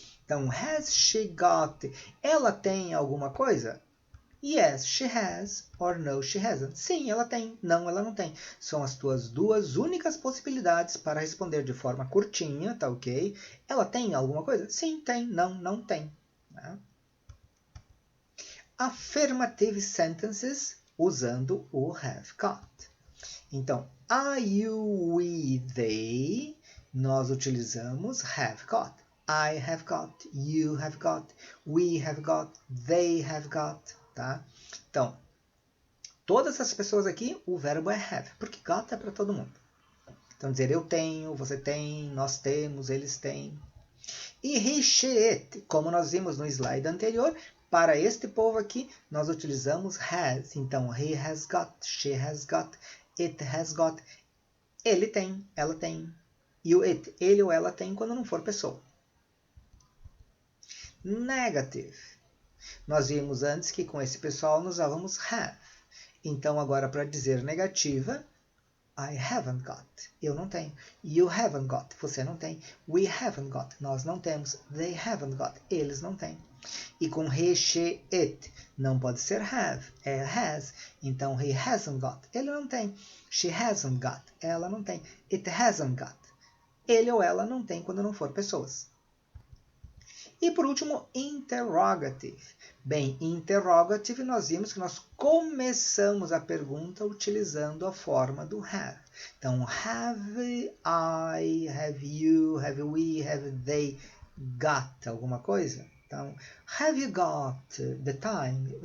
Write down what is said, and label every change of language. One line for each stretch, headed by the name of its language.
Portuguese: Então,
English: has she got?
Portuguese: Ela tem alguma coisa?
English: Yes, she has. Or no, she hasn't.
Portuguese: Sim, ela tem. Não, ela não tem. São as tuas duas únicas possibilidades para responder de forma curtinha, tá ok? Ela tem alguma coisa? Sim, tem. Não, não tem. Né?
English: Affirmative sentences
Portuguese: usando o
English: have got.
Portuguese: Então,
English: are you, we, they,
Portuguese: nós utilizamos have got.
English: I have got, you have got, we have got, they have got.
Portuguese: Tá? Então, todas as pessoas aqui, o verbo é have, porque got é para todo mundo. Então, dizer eu tenho, você tem, nós temos, eles têm. E he, she, it, como nós vimos no slide anterior, para este povo aqui, nós utilizamos has.
English: Então, he has got, she has got, it has got.
Portuguese: Ele tem, ela tem. E o it, ele ou ela tem quando não for pessoa. Negative. Nós vimos antes que com esse pessoal nós usávamos have. Então, agora para dizer negativa,
English: I haven't got.
Portuguese: Eu não tenho.
English: You haven't got.
Portuguese: Você não tem.
English: We haven't got.
Portuguese: Nós não temos.
English: They haven't got.
Portuguese: Eles não têm. E com he, she, it, não pode ser have.
English: É has. Então, he hasn't got.
Portuguese: Ele não tem.
English: She hasn't got.
Portuguese: Ela não tem.
English: It hasn't got.
Portuguese: Ele ou ela não tem quando não for pessoas. E por último, interrogative. Bem, interrogative nós vimos que nós começamos a pergunta utilizando a forma do have.
English: Então, have I, have you, have we, have they got
Portuguese: alguma coisa?
English: Então, have you got the time?